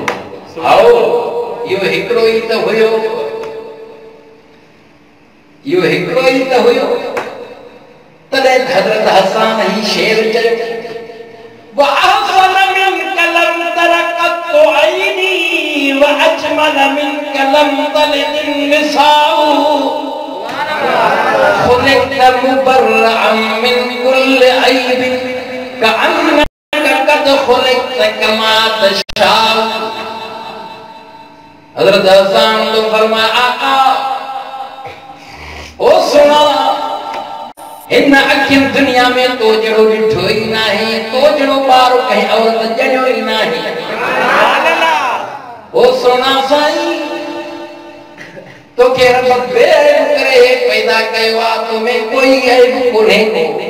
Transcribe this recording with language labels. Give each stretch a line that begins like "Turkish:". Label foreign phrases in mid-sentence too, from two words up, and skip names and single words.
Sindhi: आओ इहो हिकिड़ो ई त हुयो, इहो हिकिड़ो ई त हुयो। तॾहिं हज़रत हसन ही शेर चयो,
Arabic: وأحسن منك لم تر قط عيني وأجمل منك لم تلد النساء خلقت مبرعا من كل عيب كأنك قد خلقت كما تشاء.
Sindhi: حضرت حسن تو فرمایا آقا او سنا इन अखियुनि दुनिया में तो जड़ो ॾिठो ई नाहे, तो जड़ो ॿार कंहिं औरत ॼणियो ई नाहे। ओ सोना साईं तोखे रब बेअब करे पैदा कयो आहे, तो में कोई ऐब कोन्हे को।